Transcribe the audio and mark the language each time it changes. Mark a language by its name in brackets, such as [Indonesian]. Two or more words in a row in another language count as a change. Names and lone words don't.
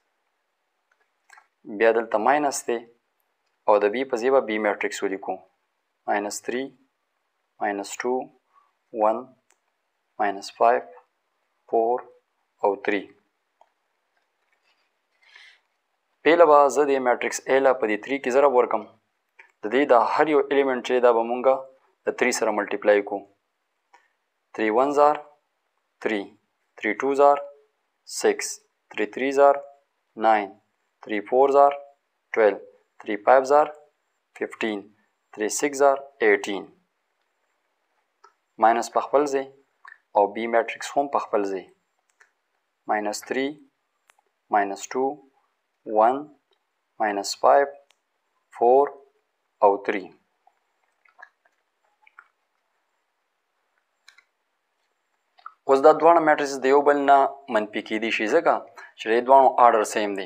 [Pashto] بیا دلته ماینس دی او د B په ځای به B میټریکس ولیکو -3 -2 1 -5 4 او 3. پیله به زه د میټریکس A له په دې 3 کې ضرب ورکم. د دې د هر یو الیمنټ چې دا به مونږه د 3 سره ملټیپلای کو. [English] 3 1s are 3 3 2s are 6 3 3s are 9 3 4s are 12 3 5s are 15 3 6s are 18. [Pashto] ماینس په خپل ځای او B میټریکس هم په خپل ځای. -3 -2 1 -5 4 او 3. اوس دا دواړه میټریسز د یو بل نه منفي کیدی شي ځکه چې د دواړو [English] order same [Pashto] دی.